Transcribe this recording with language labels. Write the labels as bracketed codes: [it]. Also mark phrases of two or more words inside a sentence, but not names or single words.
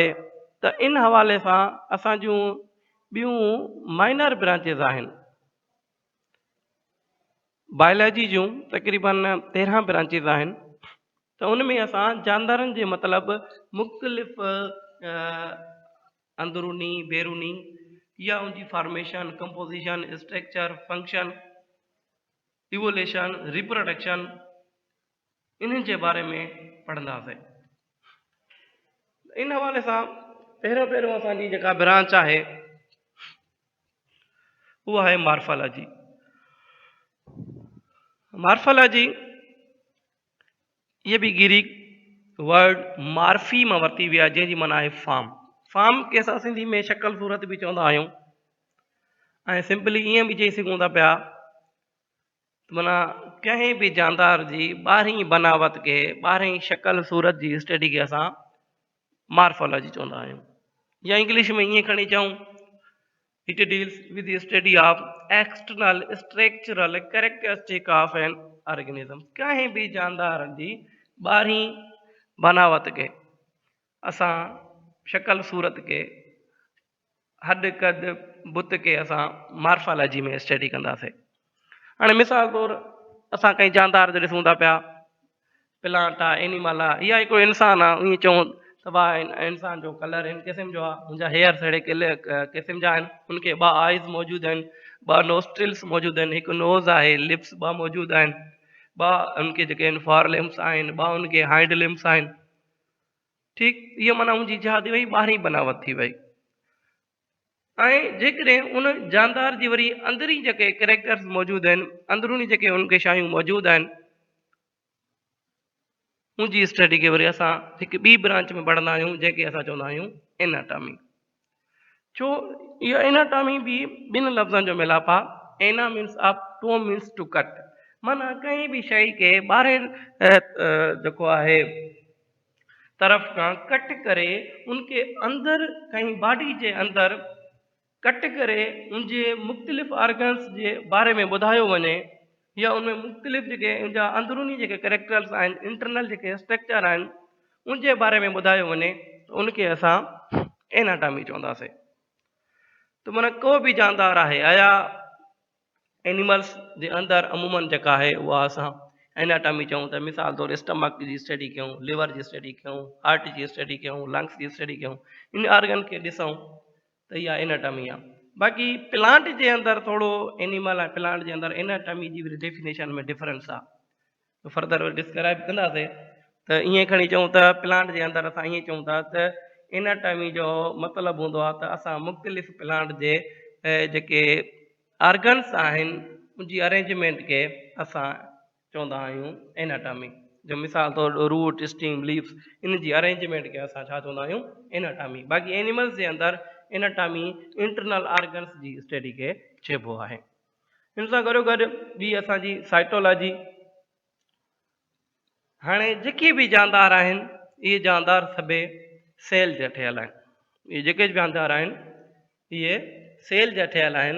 [sd] त इन हवाले सां असां जूं ॿियूं माइनर ब्रांचिस आहिनि बायोलॉजी जूं तक़रीबन 13 ब्रांचिस आहिनि। त उन में असां जानदारनि जे मतिलबु मुख़्तलिफ़ अंदरूनी बैरूनी या उनजी [en] formation composition structure function evolution reproduction [sd] इन्हनि जे बारे में पढ़ंदासीं। इन हवाले सां पहिरियों असांजी जेका ब्रांच आहे उहा आहे मॉर्फोलॉजी। मॉर्फोलॉजी ये भी ग्रीक वर्ड मार्फी में वरती विया जंहिंजी माना आहे फार्म। फार्म के असां सिंधी में शक्ल सूरत भी चवंदा आहियूं ऐं सिंपली ईअं भी चई सघूं था पिया माना कंहिं भी जानदार जी ॿाहिरीं बनावट के ॿाहिरीं शक्ल सूरत जी स्टडी के असां मॉर्फोलॉजी चवंदा आहियूं या इंग्लिश में ईअं खणी चऊं [en] it deals with the study of external structural characteristic of an organism. [sd] कंहिं भी जानदार जी ॿाहिरीं बनावट के असां शक्ल सूरत के हद कद बुत के असां मॉर्फोलॉजी में स्टडी कंदासीं। हाणे मिसाल तौर असां कंहिं जानदार जो ॾिसूं था पिया प्लांट आहे एनिमल आहे या हिकिड़ो इंसान आहे ईअं चऊं त भाउ इंसान जो कलर हिन क़िस्म जो आहे मुंहिंजा हेयर्स अहिड़े क़िस्म जा आहिनि उनखे 2 आइज़ मौजूदु आहिनि 2 नोस्ट्रिल्स मौजूदु आहिनि हिकु नोज़ आहे लिप्स 2 मौजूदु आहिनि 2 उनके जेके आहिनि [en] fore limbs [sd] आहिनि 2 उनके [en] hind limbs [sd] आहिनि, ठीकु। इहा माना उनजी छा थी वई ॿाहिरीं बनावट थी वई। ऐं जेकॾहिं उन जानदार जी वरी अंदरी जेके कैरेक्टर्स मौजूदु आहिनि अंदरूनी जेके उनके शयूं मौजूदु आहिनि उनजी स्टडी के वरी असां हिकु ॿी ब्रांच में पढ़ंदा आहियूं जंहिंखे असां चवंदा आहियूं एनाटॉमी। छो इहो एनाटॉमी भी 2 लफ़्ज़नि जो मिलाप आहे। एना [en] means up to means to cut, [sd] माना कंहिं भी शइ के ॿाहिरि जेको आहे तरफ़ खां कट करे उनके अंदर कहीं बॉडी जे अंदर कट करे उनजे मुख़्तलिफ़ ऑर्गन्स जे बारे में ॿुधायो वञे या उनमें मुख़्तलिफ़ जेके उनजा अंदरूनी जेके कैरेक्टर्स आहिनि, इंटरनल जेके स्ट्रक्चर आहिनि, उनजे बारे में ॿुधायो वञे त उनखे असां एनाटॉमी चवंदासीं। त माना को बि जानदार आहे, आया एनिमल्स जे अंदरि अमूमन जेका आहे उहा असां एनाटॉमी चऊं त मिसाल तौरु स्टमक जी स्टडी कयूं, लिवर जी स्टडी कयूं, हार्ट जी स्टडी कयूं, लंग्स जी स्टडी कयूं, इन ऑर्गन खे ॾिसूं त इहा एनाटॉमी आहे। बाक़ी प्लांट जे अंदरि थोरो एनिमल ऐं प्लांट जे अंदरि एनाटॉमी जी डेफिनेशन में डिफरेंस आहे, [en] further describe [sd] कंदासीं। त ईअं खणी चऊं त प्लांट जे अंदरि असां ईअं चऊं था त एनाटॉमी जो मतिलबु हूंदो आहे त असां मुख़्तलिफ़ प्लांट जे जेके ऑर्गन्स आहिनि उनजी अरेंजमेंट खे असां चवंदा आहियूं एनाटॉमी। जो मिसाल तौरु [en] root, stem, leaves, [sd] इन जी अरेंजमेंट खे असां छा चवंदा आहियूं एनाटॉमी। बाक़ी एनिमल्स जे अंदरि एनाटॉमी [en] internal organs [sd] जी स्टडी खे चइबो आहे। इन सां गॾो गॾु ॿी असांजी साइटोलॉजी। हाणे जेके बि जानदार आहिनि इहे जानदार सभई सेल जा ठहियल आहिनि, इहे जेके जानदार आहिनि इहे सेल जा ठहियल आहिनि।